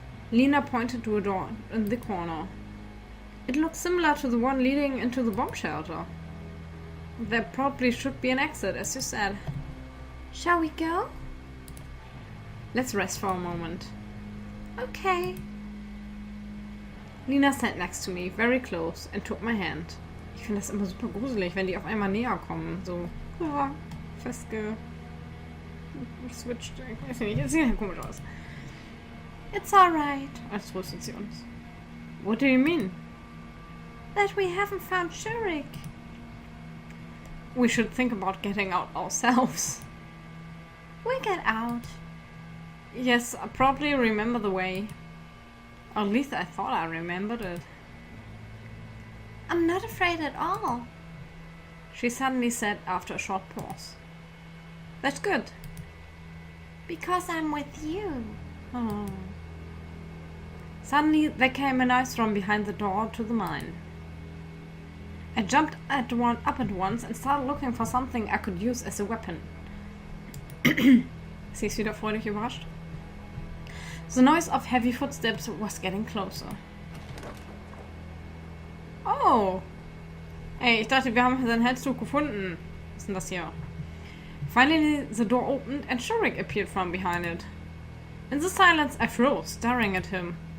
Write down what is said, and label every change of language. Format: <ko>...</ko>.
<en>Lena pointed to a door in the corner. It looked similar to the one leading into the bomb shelter. There probably should be an exit, as you said. Shall we go? Let's rest for a moment. Okay. Lena sat next to me, very close, and took my hand.</en> <de>Ich finde das immer super gruselig, wenn die auf einmal näher kommen. So, ja, festgeswitcht. Ich weiß nicht, das sieht ja komisch aus.</de> <en>It's alright.</en> <de>Als tröstet sie uns.</de> <en>What do you mean? That we haven't found Shurik. We should think about getting out ourselves. We get out. Yes, I probably remember the way. Or at least I thought I remembered it. I'm not afraid at all. She suddenly said after a short pause. That's good. Because I'm with you. Oh. Suddenly there came a noise from behind the door to the mine. I jumped up at once and started looking for something I could use as a weapon.</en> <de>Sie ist wieder freudig überrascht.</de> <en>The noise of heavy footsteps was getting closer.</en> <de>Oh! Ey, ich dachte, wir haben seinen Halstuch gefunden. Was ist denn das hier?</de> <en>Finally, the door opened and Shurik appeared from behind it. In the silence, I froze, staring at him.</en>